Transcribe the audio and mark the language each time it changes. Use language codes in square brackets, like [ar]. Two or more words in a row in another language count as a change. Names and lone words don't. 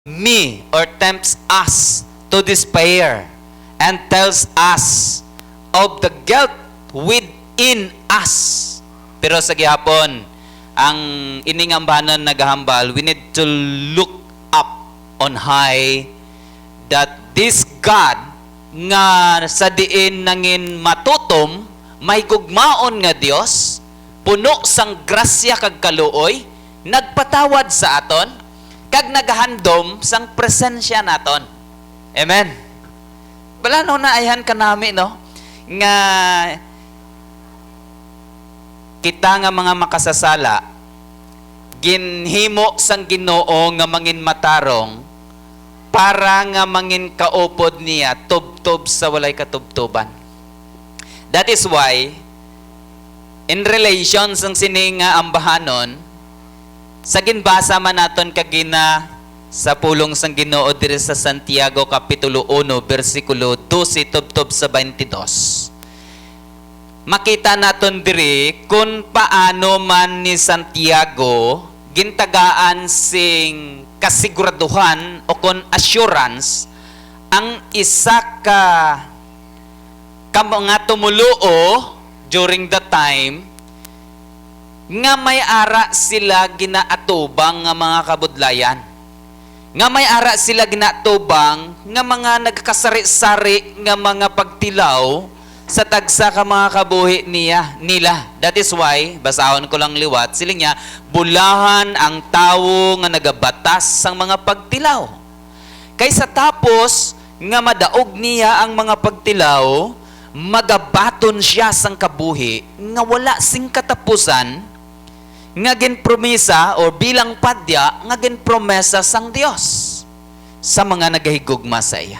[en] me or tempts us to despair and tells us of the guilt within us. [hil] Pero sa gihapon, ang iningambanan nagahambal, [en] we need to look up on high that this God [hil] nga sa diin nangin matutom, may gugmaon nga Dios, puno sang grasya kag kaluoy, nagpatawad sa aton, kag nagahandom sang presensya naton. Amen. Wala no naayan ka nami, no? Nga kita nga mga makasasala, ginhimo sang Ginoo nga mangin matarong, para nga mangin kaupod niya, tubtob sa walay katubtuban. [en] That is why, in relation [hil] sang sini nga ambahanon, sa ginbasa man naton kagina sa pulong sang Ginoo diri sa Santiago Kapitulo 1, versikulo 12 tubtob sa 22. Makita naton diri kung paano man ni Santiago gintagaan sing kasiguraduhan o kon assurance ang isa ka mga tumuluo [en] during the time [hil] nga may ara sila ginaatubang nga mga kabudlayan. Nga may ara sila ginaatubang nga mga nagkasari-sari nga mga pagtilaw sa tagsa ka mga kabuhi nila. [en] That is why, [hil] basahon ko lang liwat, sila niya, bulahan ang tao nga nagabatas sang mga pagtilaw. Kaysa tapos, nga madaog niya ang mga pagtilaw, magabaton siya sang kabuhi, nga wala sing katapusan, nga ginpromesa o bilang padya, nga ginpromesa sang Dios sa mga nagahigugma sa iya.